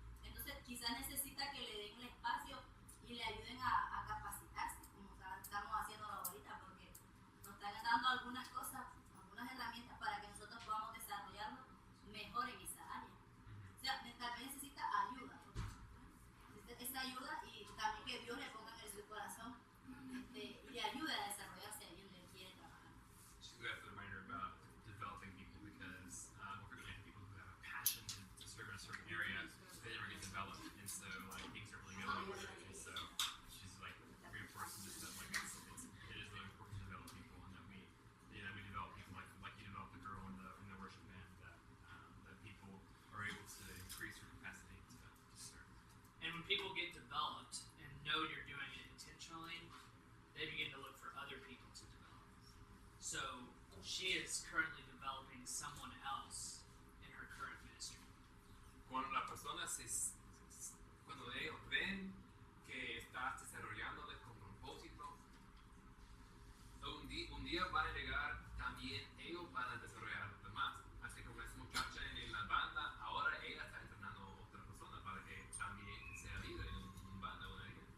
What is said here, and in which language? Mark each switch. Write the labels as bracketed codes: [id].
[es] Entonces quizás necesita que le den el espacio y le ayuden a capacitarse, como estamos haciéndolo ahorita, porque nos están dando algunas cosas, algunas herramientas para que nosotros podamos desarrollarlo mejor en esa área. O sea, tal vez necesita ayuda, necesita esa ayuda y también que Dios le ponga en su corazón y le ayude a desarrollarse ahí donde él quiere trabajar. [en] Just we have to remind her about developing people because we're going to have people who have a passion to serve in a certain area, they never get developed, and so like things are really going over. And so she's like reinforcing this that like it is really important to develop people, and that we develop people like you developed the girl in the worship band, that people are able to increase your capacity to serve. And when people get developed and know you're doing it intentionally, they begin to look for other people to develop. So she is currently developing someone else in her current ministry. [es] Cuando las personas cuando ellos ven que estás desarrollándoles con propósito, un día van a llegar también, ellos van a desarrollar a los demás. Así como esa muchacha en la banda, ahora ella está entrenando a otra persona para que también sea líder en una banda, una liga.